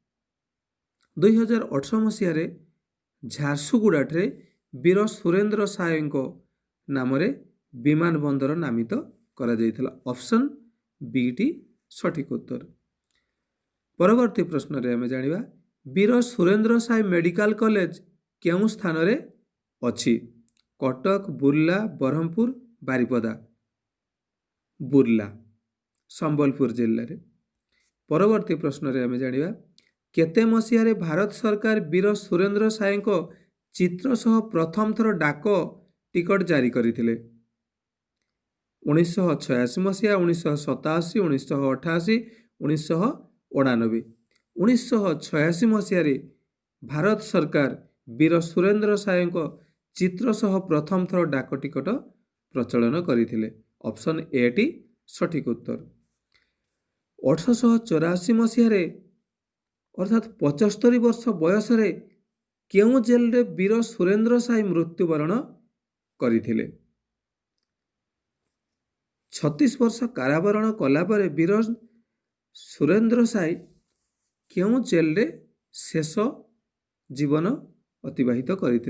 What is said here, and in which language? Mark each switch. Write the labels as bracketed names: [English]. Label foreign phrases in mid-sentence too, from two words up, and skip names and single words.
[Odia] 2018 ମସିହାରେ ଝାରସୁଗୁଡ଼ାଠାରେ ବୀର ସୁରେନ୍ଦ୍ର ସାଏଙ୍କ ନାମରେ ବିମାନ ବନ୍ଦର ନାମିତ କରାଯାଇଥିଲା। ଅପସନ୍ ବି ଟି ସଠିକ୍ ଉତ୍ତର। ପରବର୍ତ୍ତୀ ପ୍ରଶ୍ନରେ ଆମେ ଜାଣିବା ବୀର ସୁରେନ୍ଦ୍ର ସାଏ ମେଡ଼ିକାଲ କଲେଜ କେଉଁ ସ୍ଥାନରେ ଅଛି? କଟକ, ବୁର୍ଲା, ବ୍ରହ୍ମପୁର, ବାରିପଦା। [Hindi] बुर्ला संबलपुर जिले में। [Odia] ପରବର୍ତ୍ତୀ ପ୍ରଶ୍ନ ରେ ଆମେ ଜାଣିବା କେତେ ମସିହା ରେ ଭାରତ ସରକାର ବୀର ସୁରେନ୍ଦ୍ର ସାଏ କୁ ଚିତ୍ର ସହ ପ୍ରଥମ ଥର ଡାକ ଟିକଟ ଜାରି କରିଥିଲେ। 1986 मसीहा, 1987, 1988, 1989। 1986 ମସିହା ଭାରତ ସରକାର ବୀର ସୁରେନ୍ଦ୍ର ସାଏ କୁ ଚିତ୍ର ସହ ପ୍ରଥମ ଥର ଡାକ ଟିକଟ ପ୍ରଚଳନ କରିଥିଲେ। ଅପସନ୍ ଏ ଟି ସଠିକ୍ ଉତ୍ତର। 1884 ମସିହା ଅର୍ଥାତ 75 ବର୍ଷ ବୟସ କେଉଁ ଜେଲ ରେ ବୀର ସୁରେନ୍ଦ୍ର ସାଏ ମୃତ୍ୟୁବରଣ କରିଥିଲେ। 36 ବର୍ଷ କାରାବରଣ କଲାପରେ ବୀର ସୁରେନ୍ଦ୍ର ସାଏ କେଉଁ ଜେଲ ରେ ଶେଷ ଜୀବନ ଅତିବାହିତ କରିଥିଲେ।